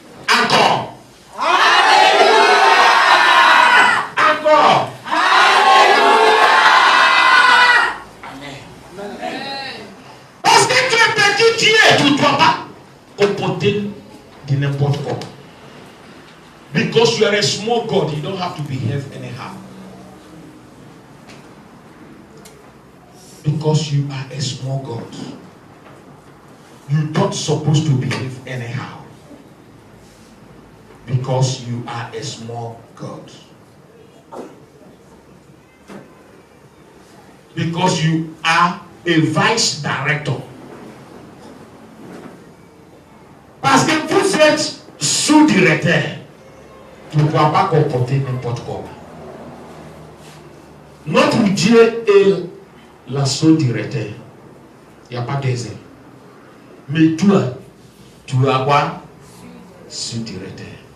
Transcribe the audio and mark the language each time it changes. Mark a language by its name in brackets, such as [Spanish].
[French] Encore. Alléluia. Encore. Alléluia. Amen. Parce que tu es petit Dieu, tu ne dois pas comporter de n'importe quoi. [English] Because you are a small God, you don't have to behave anyhow. Because you are a small God, you're not supposed to behave anyhow. Because you are a small God. Because you are a vice director. [French] Parce que vous êtes sous-directeur, tu ne dois pas comporter n'importe comment. Notre Dieu est la sous-directeur. Il n'y a pas deuxième. Mais toi, tu vas quoi? Sous-directeur.